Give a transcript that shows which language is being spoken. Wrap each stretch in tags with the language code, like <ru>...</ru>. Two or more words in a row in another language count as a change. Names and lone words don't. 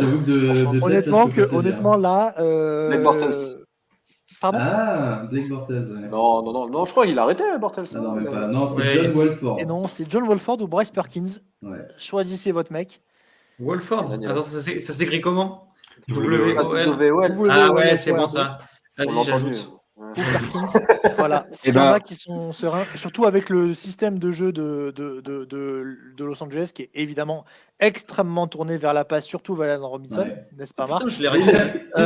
<fr>j'avoue que de tête, Honnêtement, je peux pas te dire. là. Blake Bortles. Pardon Ah, Blake Bortles. Ouais. Non, je crois qu'il a arrêté, Bortles. Ah non, même pas. Non, c'est Ouais. John Wolford. Et non, c'est John Wolford ou Bryce Perkins. Ouais. Choisissez votre mec. Wolford. Daniel. Attends, ça s'écrit comment W-O-L. W-O-L. W-O-L. Ah ouais, c'est bon ça. Vas-y, On l'a entendu. j'ajoute. ou Perkins. Voilà. S'il y en a qui sont sereins, surtout avec le système de jeu de Los Angeles qui est évidemment extrêmement tourné vers la passe, surtout Allen Robinson, Ouais. n'est-ce pas, Marc? Putain, je l'ai réussi.</fr>